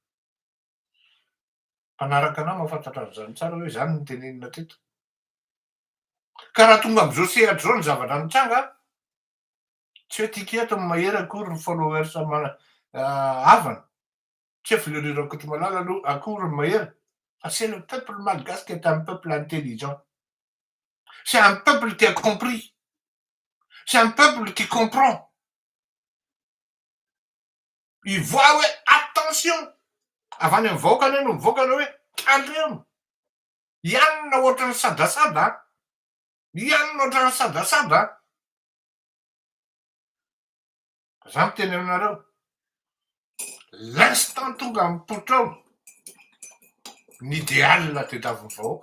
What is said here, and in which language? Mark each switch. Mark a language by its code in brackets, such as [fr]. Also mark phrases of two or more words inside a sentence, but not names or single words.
[mg] Mpanaraka anahy mahafantatra an'izany tsara hoe zany no tenenina teto. Ka raha tonga am'izao sehatra zao ny zavatra nitranga, tsy hoe tika eto ny mahery akory ny followers havana. Tsy hoe filerirako eto malala aloha akory ny mahery. [fr] Fa c'est le peuple malgache qui est un peuple intelligent. C'est un peuple qui a compris. C'est un peuple qui comprend. Il voit hoe attention. [mg] Avy any amin'ny vahoakany no mivoakana hoe calme. Ianona ohatran'ny sadasada. Ianona ohatran'ny sadasada. Za miteny aminareo. L'instant tonga mipoitra ao ny idéal tadiavin'ny vahoaka.